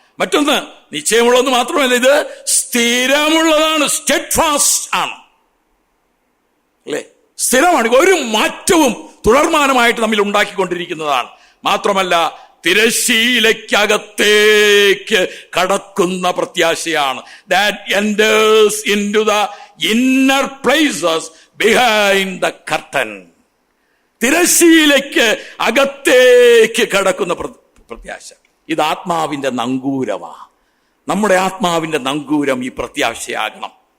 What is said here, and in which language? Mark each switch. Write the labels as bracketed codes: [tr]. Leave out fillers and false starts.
[ml] മറ്റൊന്ന്, നിശ്ചയമുള്ളതെന്ന് മാത്രമല്ല, ഇത് സ്ഥിരമുള്ളതാണ്, സ്റ്റെഡ്ഫാസ്റ്റ് ആണ്, അല്ലെ? സ്ഥിരമാണ്, ഒരു മാറ്റവും തുടർമാനമായിട്ട് നമ്മിൽ ഉണ്ടാക്കിക്കൊണ്ടിരിക്കുന്നതാണ്. മാത്രമല്ല, തിരശ്ശീലയ്ക്കകത്തേക്ക് കടക്കുന്ന പ്രത്യാശയാണ്. [en] That enters into the inner places behind the curtain. [ml] തിരശ്ശീലയ്ക്ക് അകത്തേക്ക് കടക്കുന്ന പ്രത്യാശ. ഇത് ആത്മാവിന്റെ നങ്കൂരമാ. നമ്മുടെ ആത്മാവിന്റെ നങ്കൂരം ഈ പ്രത്യാശയാകണം.